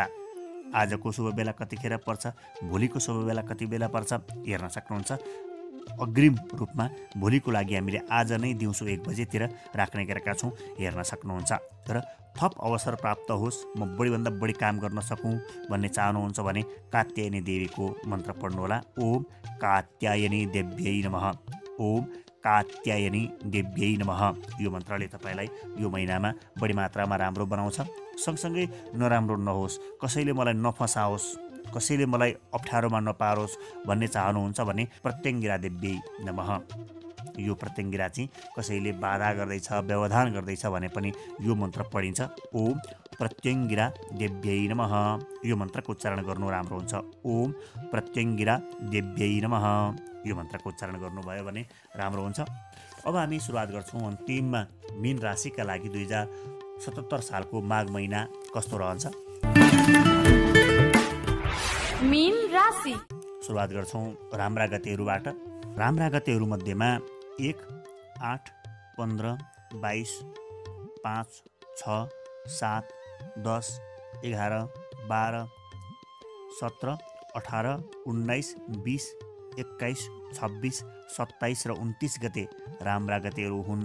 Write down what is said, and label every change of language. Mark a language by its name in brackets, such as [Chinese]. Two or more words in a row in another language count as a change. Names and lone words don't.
[Nepali] आजको शुभ बेला कतिखेर पर्छ, भोलिको शुभ बेला कति बेला पर्छ हेर्न सक्नुहुन्छ। अग्रिम रूपमा भोलिको लागि हामीले आज नै दिउँसो 1 बजेतिर राख्ने गरेका छौँ, हेर्न सक्नुहुन्छ। र थप अवसर प्राप्त होस्, म बढीभन्दा बढी काम गर्न सकौँ भन्ने चाहनुहुन्छ भने कात्यायनी देवीको मन्त्र पढ्नुहोला। [Sanskrit] ओम कात्यायनी देव्यै नमः, ओम कात्यायनी देव्यै नमः। [Nepali] यो मन्त्रले तपाईँलाई यो महिनामा बढी मात्रामा राम्रो बनाउँछ। सँगसँगै नराम्रो नहोस्, कसैले मलाई नफसाओस्, कसैले मलाई अप्ठ्यारोमा नपारोस् भन्ने चाहनुहुन्छ भने [Sanskrit] प्रत्यङ्गिरा देव्यै नमः। [Nepali] यो प्रत्यङ्गिरा चाहिँ कसैले बाधा गर्दैछ, व्यवधान गर्दैछ भने पनि यो मन्त्र पढिन्छ। [Sanskrit] ओम प्रत्यङ्गिरा देव्यै नमः। [Nepali] यो मन्त्रको उच्चारण गर्नु राम्रो हुन्छ। [Sanskrit] ओम प्रत्यङ्गिरा देव्यै नमः। [Nepali] यो मन्त्रको उच्चारण गर्नुभयो भने राम्रो हुन्छ। अब हामी सुरुवात गर्छौँ अन्तिममा मीन राशिका लागि 2077 सालको माघ महिना कस्तो रहन्छ। मीन राशि सुरुवात गर्छौँ राम्रा गतेहरूबाट। राम्रा गतेहरू मध्येमा 1, 8, 15, 22, 5, 6, 7, 10, 11, 12, 17, 18, 19, 20, 21, 26, 27 र 29 गते राम्रा गतेहरू हुन्।